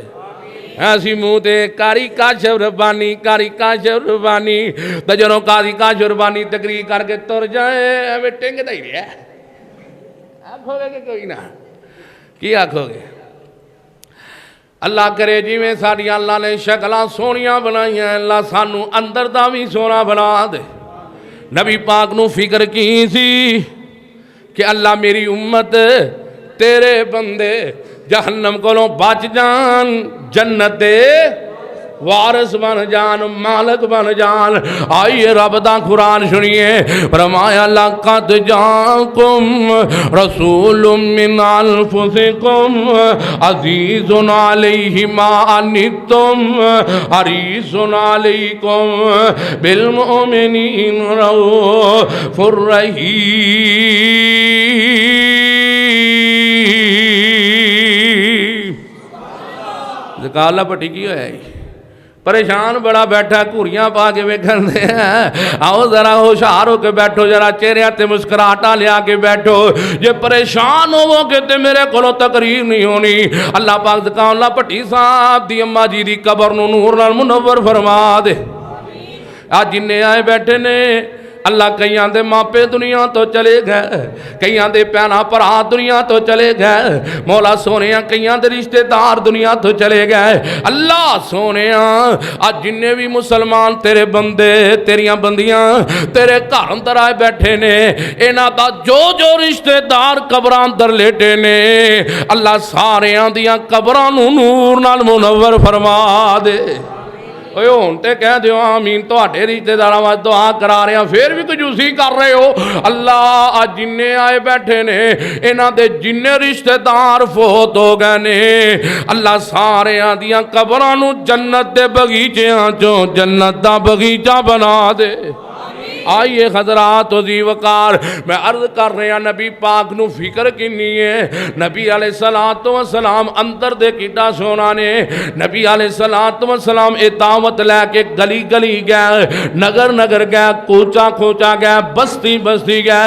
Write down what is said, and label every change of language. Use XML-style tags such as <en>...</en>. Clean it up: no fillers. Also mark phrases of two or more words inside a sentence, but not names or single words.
<pa>ایسی منہ تے کاری کاشف ربانی کاری کاشف ربانی تجروں قاضی کاشف ربانی تقریر کر کے تر جائے ہمیں ٹنگ دائی رہے ہیں۔ آنکھو گے کہ کوئی نہ کی آنکھو گے؟ اللہ کرے جی میں ساڑی اللہ نے شکلہ سونیاں بنائی ہیں، اللہ سانو اندر دا بھی سونا بنا دے۔ نبی پاک نو فکر کی سی کہ اللہ میری امت تیرے بندے جہنم کولوں بچ جان، جنت دے وارث بن جان، مالک بن جان۔ آئیے رب دا قرآن سنیے، فرمایا</pa> <ar>لَقَدْ جَاءَكُمْ رَسُولٌ مِّنْ أَنفُسِكُمْ عَزِيزٌ عَلَيْهِ مَا عَنِتُّمْ حَرِيصٌ عَلَيْكُمْ بِالْمُؤْمِنِينَ رَءُوفٌ رحیم۔</ar> <pa>ذکاللہ پٹی کی ہوئے پریشان بڑا بیٹھا گھوریاں پا کے ویکھن دے آؤ ذرا ہوشیار ہو کے بیٹھو، ذرا چہرے تے مسکراہٹاں لیا کے بیٹھو۔ جے پریشان ہو کے تے میرے کولوں تقریر نہیں ہونی۔ اللہ پاک ذکاللہ پٹی صاحب دی اماں جی دی قبر نو نور نال منور فرما دے۔ آج جننے آئے بیٹھے نے اللہ کئیاں دے ماپے دنیا تو چلے گئے، کئیاں دے پینا پرا دنیا تو چلے گئے، مولا سونیاں کئیاں دے رشتہ دار دنیا تو چلے گئے۔ اللہ سونیاں آج جننے بھی مسلمان تیرے بندے تیریاں بندیاں تیرے گھر اندر آئے بیٹھے نے، انہاں دا جو جو رشتہ دار قبراں اندر لیٹے نے، اللہ ساریاں دیاں قبراں نو نور نال منور فرما دے۔ اوے ہون تے کہہ دیو آمین، تواڈے رشتے داراں واسطے دعا کرا رہے ہیں، پھر بھی کنجوسی کر رہے ہو۔ اللہ آج جننے آئے بیٹھے نے انہاں دے جننے رشتے دار فوت ہو گئے نے، اللہ ساریاں دیاں قبراں نو جنت دے بغیچیاں چوں جنت دا بغیچہ بنا دے۔ آئیے حضرات و ذی وقار، میں عرض کر رہے ہیں نبی پاک نو فکر کنی ہے۔ نبی علیہ السلام اندر دے کیٹا سونا نے، نبی علیہ السلام اے دعوت لے کے گلی گلی گئے، نگر نگر گئے، کوچا کوچا گئے، بستی بستی گئے۔</pa>